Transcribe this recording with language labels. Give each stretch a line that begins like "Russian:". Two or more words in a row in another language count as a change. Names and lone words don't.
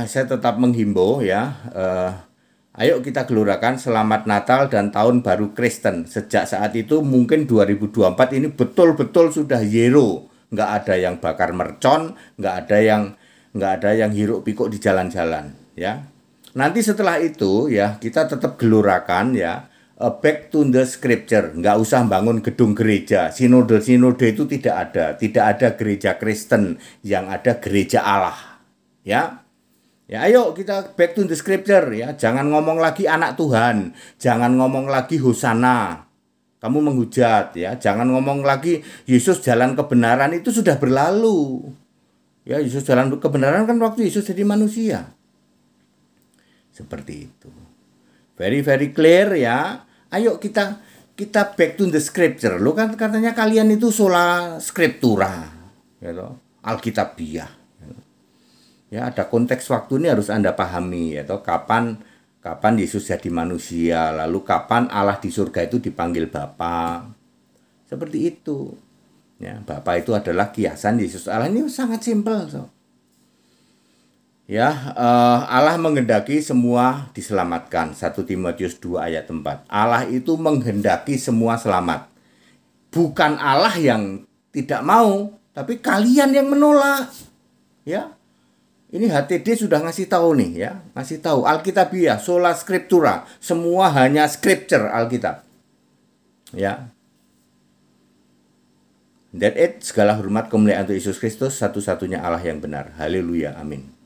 Indonesian: Saya tetap menghimbau ya. Ayo kita gelurakan selamat Natal dan tahun baru Kristen. Sejak saat itu mungkin 2024 ini betul-betul sudah zero. Nggak ada yang bakar mercon, nggak ada yang hiruk pikuk di jalan-jalan ya. Nanti setelah itu ya kita tetap gelurakan ya
English: back to the scripture.
Indonesian: Nggak usah bangun gedung gereja. Sinode itu tidak ada gereja Kristen, yang ada gereja Allah ya. Ya ayo kita
English: back to the scripture
Indonesian: ya. Jangan ngomong lagi anak Tuhan, jangan ngomong lagi hosana. Kamu menghujat ya. Jangan ngomong lagi Yesus jalan kebenaran, itu sudah berlalu. Ya Yesus jalan kebenaran kan waktu Yesus jadi manusia. Seperti itu.
English: Very clear
Indonesian: ya. Ayo kita
English: back to the scripture.
Indonesian: Lo kan katanya kalian itu
Latin: sola scriptura,
Indonesian: gitu. Alkitabiah. Ya ada konteks waktu ini harus Anda pahami ya toh. Kapan Yesus jadi manusia, lalu kapan Allah di surga itu dipanggil Bapa. Seperti itu. Ya, Bapa itu adalah kiasan Yesus Allah. Ini sangat simpel so. Ya, Allah menghendaki semua diselamatkan. 1 Timotius 2 ayat 4. Allah itu menghendaki semua selamat. Bukan Allah yang tidak mau, tapi kalian yang menolak. Ya. Ini HTD sudah ngasih tahu nih ya, ngasih tahu Alkitabiah,
Latin: sola scriptura,
Indonesian: semua hanya scripture Alkitab. Ya.
English: That it,
Indonesian: segala hormat kemuliaan untuk Yesus Kristus, satu-satunya Allah yang benar. Haleluya, amin.